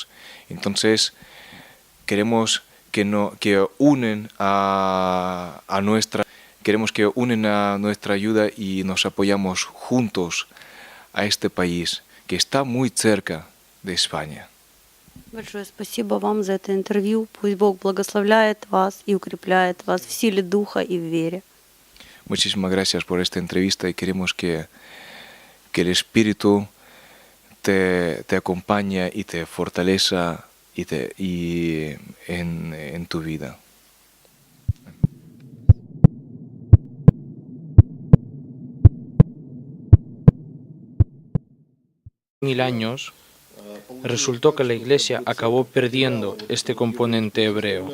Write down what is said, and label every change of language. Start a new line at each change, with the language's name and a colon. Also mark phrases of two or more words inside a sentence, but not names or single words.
Spanish: Entonces queremos que unen a nuestra ayuda y nos apoyamos juntos a este país que está muy cerca de España.
Russian: Большое спасибо вам за это интервью. Пусть Бог благословляет вас и укрепляет вас в силе духа и в вере.
Spanish: Muchísimas gracias por esta entrevista y queremos que el Espíritu te acompañe y te fortaleza en tu vida. 1000 años, resultó que la Iglesia acabó perdiendo este componente hebreo.